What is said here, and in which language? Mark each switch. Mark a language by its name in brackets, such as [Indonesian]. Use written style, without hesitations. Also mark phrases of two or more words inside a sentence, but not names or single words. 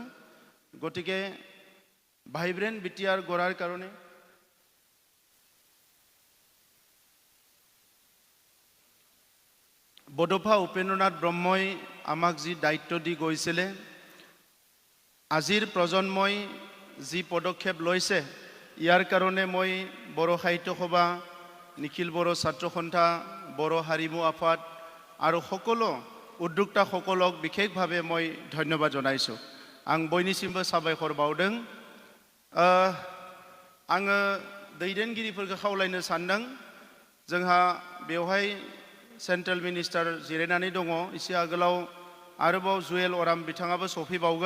[Assamese] গতিকে ভাইব্ৰেণ্ট বিটিআৰ গড়াৰ কাৰণে বডফা উপেন্দ্ৰনাথ ব্ৰহ্মই আমাক যি দায়িত্ব দি গৈছিলে, আজিৰ প্ৰজন্মই যি পদক্ষেপ লৈছে, ইয়াৰ কাৰণে মই বড়ো সাহিত্য সভা, নিখিল বড়ো ছাত্ৰ সন্থা, বড়ো হাৰিমু আফাদ আৰু সকলো উদ্যোক্তাসকলক বিশেষভাৱে মই ধন্যবাদ জনাইছোঁ। [Bodo] आं बयनिसिमबो साबायखर बावदों। आङो दैदेनगिरिफोरखौ खावलायनो सानदों, जोंहा बेवहाय [English] central minister [Bodo] जिरायनानै दङ। एसे आगोलाव आरोबाव जुएल अराम बिथाङाबो सफैबावगोन।